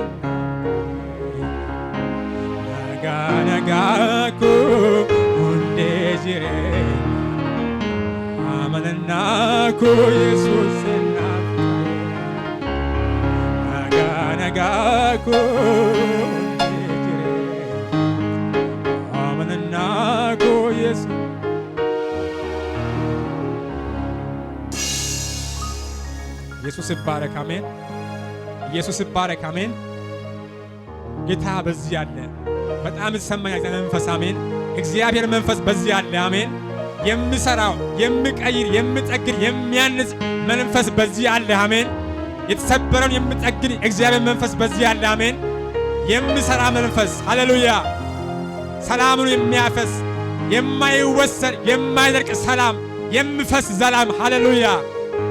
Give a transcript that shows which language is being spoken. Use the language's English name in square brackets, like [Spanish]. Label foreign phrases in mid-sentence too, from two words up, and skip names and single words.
[Oromo] nagaako hundee jireenya amanannaako Yesus nagaako hundee jireenya amanannaako Yesus [Amharic] ኢየሱስ ይባረክ አሜን። ኢየሱስ ይባረክ አሜን። ጌታ በዚህ አለ። በጣም ይሰማኛል መንፈስ አሜን። እግዚአብሔር መንፈስ በዚህ አለ አሜን። የሚሰራው የሚቀይር የሚጠግን የሚያንጽ መንፈስ በዚህ አለ አሜን። የተሰበረውን የሚጠግን እግዚአብሔር መንፈስ በዚህ አለ አሜን። የሚሰራ መንፈስ ሃሌሉያ። ሰላሙን የሚያፈስ የማይወሰድ የማይደርቅ ሰላም የሚፈስ ሰላም ሃሌሉያ።